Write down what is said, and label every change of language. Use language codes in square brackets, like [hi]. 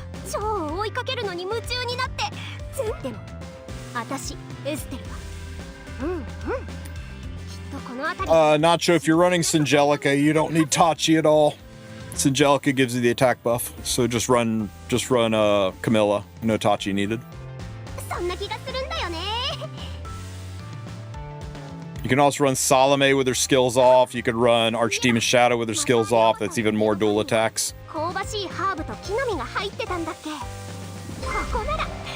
[ja] 超追いかけるのに夢中になって。でも私エステルはきっとこの辺り。 [en] Not sure if you're running Singelica, you don't need Tachi at all. Singelica gives you the attack buff, so just run Camilla. No Tachi needed. [ja] そんな気がするんだよね。 [en] You can also run Salome with her skills off. You could run Archdemon Shadow with her skills off. That's even more dual attacks. [ja] 香ばしいハーブと木の実が入ってたんだっけ。ここなら。